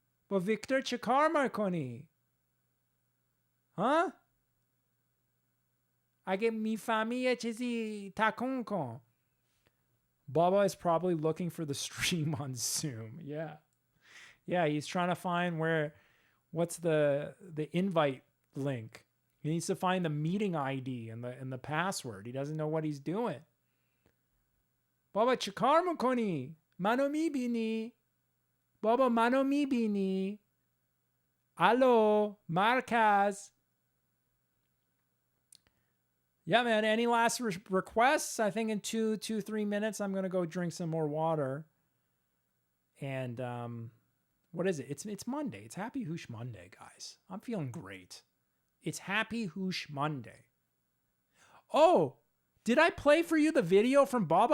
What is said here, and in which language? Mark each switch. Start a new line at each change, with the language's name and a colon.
Persian: با ویکتور چه کار میکنی؟ ها؟ اگه میفهمی یه چیزی تکون کن.
English: Baba is probably looking for the stream on Zoom. Yeah. Yeah, he's trying to find what's the invite link. He needs to find the meeting ID and the password. He doesn't know what he's doing.
Persian: Baba چه کار میکنی؟ منو میبینی؟ بابا منو میبینی؟ الو مرکز.
English: Yeah, man. Any last requests? I think in 3 minutes, I'm going to go drink some more water. And what is it? It's Monday. It's Happy Houshmonday, guys. I'm feeling great. It's Happy Houshmonday. Oh, did I play for you the video from Baba?